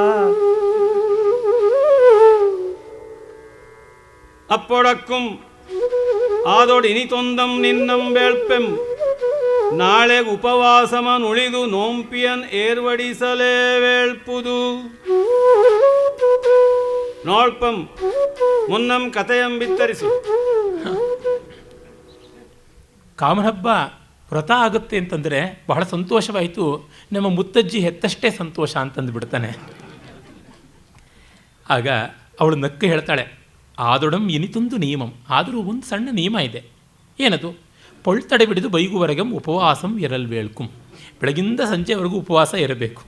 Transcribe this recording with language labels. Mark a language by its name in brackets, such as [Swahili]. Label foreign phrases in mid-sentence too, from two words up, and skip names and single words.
[Kannada] ಅಪ್ಪೊಡಕ್ಕುಂ ಆದೊಡಿನಿ ತೊಂದಂ ನಿನ್ನಂ ಬೇಳ್ಪೆಂ ನಾಳೆ ಉಪವಾಸಮನುಳಿದು ನೋಂಪಿಯನ್ ಏರ್ವಡಿಸಲೇ ವೇಳ್ಪುದು ನೋಳ್ಪಂ ಮುನ್ನಂ ಕಥೆಯಂ ಬಿತ್ತರಿಸು. ಕಾಮನಹಬ್ಬ ವ್ರತ ಆಗುತ್ತೆ ಅಂತಂದರೆ ಬಹಳ ಸಂತೋಷವಾಯಿತು, ನಮ್ಮ ಮುತ್ತಜ್ಜಿ ಹೆತ್ತಷ್ಟೇ ಸಂತೋಷ ಅಂತಂದು ಬಿಡ್ತಾನೆ. ಆಗ ಅವಳು ನಕ್ಕ ಹೇಳ್ತಾಳೆ, ಆದೊಡಂ ಇನಿತೊಂದು ನಿಯಮಂ, ಆದರೂ ಒಂದು ಸಣ್ಣ ನಿಯಮ ಇದೆ. ಏನದು? ಪೊಳ್ತಡೆ ಬಿಡಿದು ಬೈಗುವರೆಗಂ ಉಪವಾಸಂ ಎರಲ್ವೇಳ್ಕುಂ, ಬೆಳಗಿಂದ ಸಂಜೆವರೆಗೂ ಉಪವಾಸ ಇರಬೇಕು.